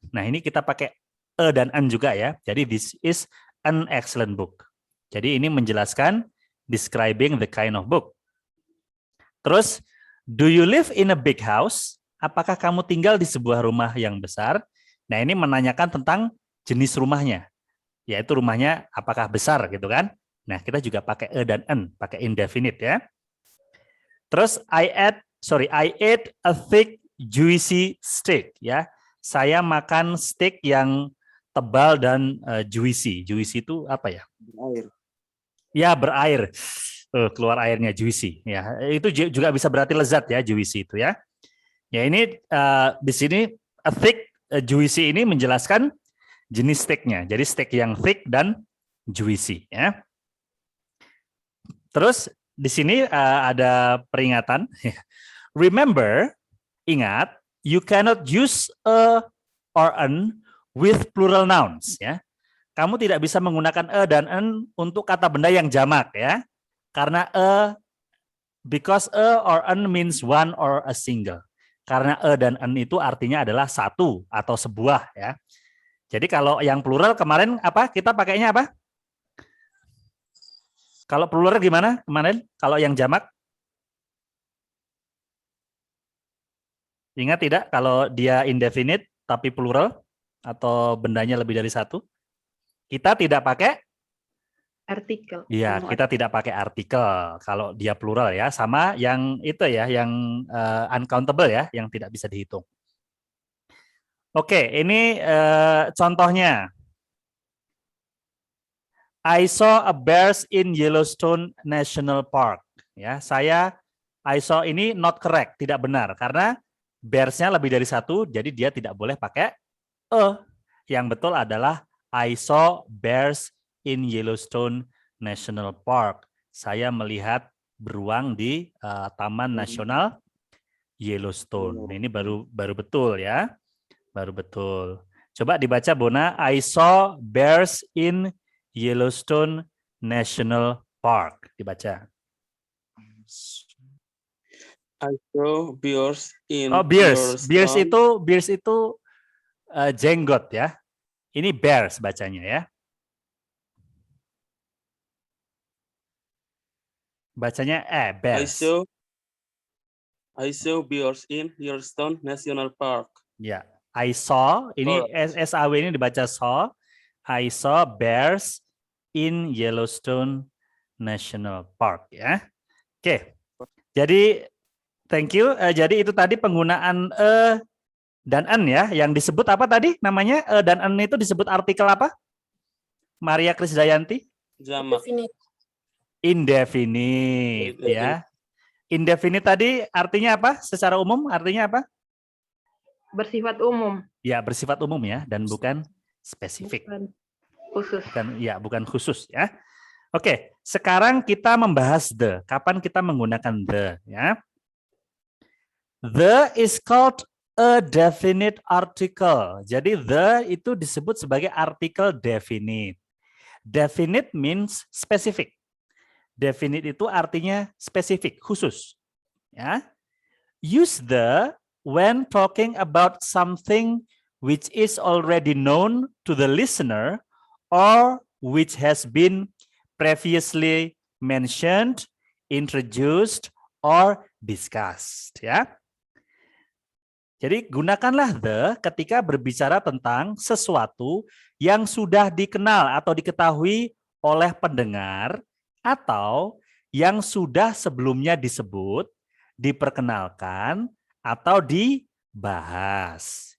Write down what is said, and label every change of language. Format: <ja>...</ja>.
<id>Nah, ini kita pakai dan an juga ya.</id> <en>Jadi, this is an excellent book.</en> <id>Jadi, ini menjelaskan</id> <en>describing the kind of book. Terus, do you live in a big house?</en> <id>Apakah kamu tinggal di sebuah rumah yang besar? Nah, ini menanyakan tentang jenis rumahnya. Yaitu rumahnya apakah besar gitu kan? Nah, kita juga pakai dan an, pakai indefinite ya.</id> <en>Terus I ate a thick juicy steak ya.</en> <id>Saya makan steak yang tebal dan juicy. Juicy itu apa ya? Berair. Ya, berair. Keluar airnya juicy ya. Itu juga bisa berarti lezat ya, juicy itu ya. Ya, ini di sini a thick juicy ini menjelaskan jenis steaknya. Jadi steak yang thick dan juicy ya. Terus di sini ada peringatan.</id> <en>Remember, ingat, you cannot use a or an with plural nouns ya.</en> <id>Kamu tidak bisa menggunakan dan an untuk kata benda yang jamak ya.</id> <en>Karena because or an means one or a single.</en> <id>Karena dan an itu artinya adalah satu atau sebuah ya. Jadi kalau yang plural kemarin apa? Kita pakainya apa? Kalau plural gimana kemarin? Kalau yang jamak? Ingat tidak kalau dia indefinite tapi plural atau bendanya lebih dari satu? Kita tidak pakai Artikel. iya, kita tidak pakai artikel kalau dia plural ya, sama yang itu ya, yang uncountable ya, yang tidak bisa dihitung. Oke, ini contohnya.</id> <en>I saw a bears in Yellowstone National Park.</en> <id>Ya, I saw ini</id> <en>not correct,</en> <id>tidak benar karena bears-nya lebih dari satu, jadi dia tidak boleh pakai Yang betul adalah</id> <en>I saw bears in Yellowstone National Park.</en> <id>Saya melihat beruang di Taman Nasional Yellowstone. Ini baru betul ya. Baru betul. Coba dibaca Bona,</id> <en>I saw bears in Yellowstone National Park.</en> <id>Dibaca.</id> <en>I saw bears in bears. Yellowstone.</en> <id>Bears itu jenggot ya. Ini bears bacanya ya. Bacanya bears.</id> <en>I saw bears in Yellowstone National Park.</en> <id>Ya,</id> <en>I saw</en> <id>ini SAW ini dibaca saw.</id> <en>I saw bears in Yellowstone National Park ya.</en> <id>Oke. Jadi</id> <en>thank you.</en> <id>Jadi itu tadi penggunaan dan an ya, yang disebut apa tadi namanya? Dan an itu disebut artikel apa? Maria Krisdayanti? Jamak. Indefinite ya. Indefinite tadi artinya apa? Secara umum artinya apa? Bersifat umum. Ya, bersifat umum ya, dan bukan spesifik. Bukan khusus. Bukan khusus ya. Oke, sekarang kita membahas the. Kapan kita menggunakan the ya?</id> <en>The is called a definite article.</en> <id>Jadi the itu disebut sebagai artikel definite.</id> <en>Definite means specific.</en> <id>Definite itu artinya spesifik, khusus. Ya.</id> <en>Use the when talking about something which is already known to the listener or which has been previously mentioned, introduced, or discussed. Ya.</en> <id>Jadi gunakanlah the ketika berbicara tentang sesuatu yang sudah dikenal atau diketahui oleh pendengar atau yang sudah sebelumnya disebut, diperkenalkan atau dibahas.</id>